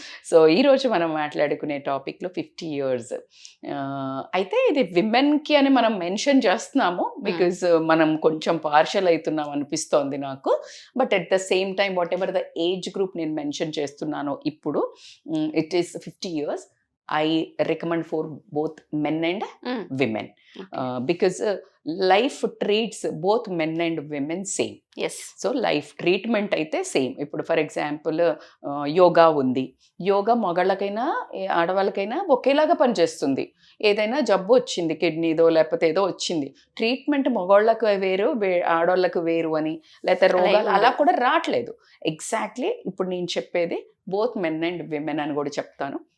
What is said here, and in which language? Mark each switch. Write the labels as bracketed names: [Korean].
[Telugu] So ఈరోజు మనం మాట్లాడుకునే టాపిక్లో 50 ఇయర్స్. అయితే ఇది విమెన్కి అని మనం మెన్షన్ చేస్తున్నాము బికాజ్ మనం కొంచెం పార్షల్ అవుతున్నాం అనిపిస్తోంది నాకు. [English] but at the same time whatever the age group [Telugu] నేను మెన్షన్ చేస్తున్నానో ఇప్పుడు, [English] It is 50 years. I recommend for both men and women. Because life treats both men and women same. Yes. So life treatment అయితే same. [Telugu] ఇప్పుడు for example yoga ఉంది. యోగా మగళ్ళకైనా ఆడవాళ్ళకైనా ఒకేలాగా పనిచేస్తుంది. ఏదైనా జబ్బు వచ్చింది, కిడ్నీదో లేకపోతే ఏదో వచ్చింది, ట్రీట్మెంట్ మగవాళ్ళకు వేరు ఆడవాళ్ళకు వేరు అని, లేకపోతే రోగాలు అలా కూడా రావట్లేదు. ఎగ్జాక్ట్లీ ఇప్పుడు నేను చెప్పేది బోత్ మెన్ అండ్ విమెన్ అని కూడా చెప్తాను.